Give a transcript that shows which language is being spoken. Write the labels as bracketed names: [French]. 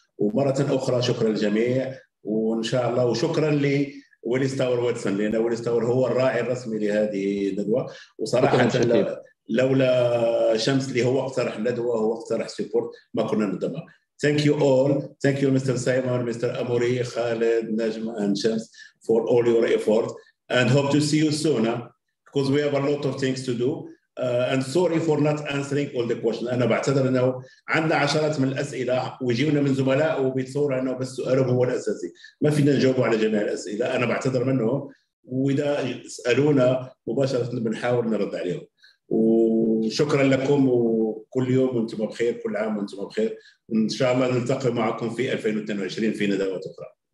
[Arabic] ومره اخرى شكرا للجميع، وان شاء الله وشكرا ويليس تاور واتسون، لان ويليس تاور هو الراعي الرسمي لهذه الندوه. وصراحه لولا شمس اللي هو اقترح الندوه، هو اقترح سبورت، ما كنا نقدمها. [English] Thank you all. Thank you Mr. Simon, Mr. Amori, Khaled, Najm and Shams for all your effort, and hope to see you soon because we have a lot of things to do. And sorry for not answering all the questions. [Arabic] أنا بعتذر أنه عندنا عشرات من الأسئلة ويجيونا من زملاء وبيتصور أنه بس سؤالهم هو الأساسي، ما فينا نجاوب على جميع الأسئلة. أنا بعتذر منهم، وإذا سألونا مباشرة بنحاول نرد عليهم. وشكرا لكم، وكل يوم وأنتم بخير، كل عام وأنتم بخير، وإن شاء الله نلتقي معكم في 2022 في ندوات أخرى.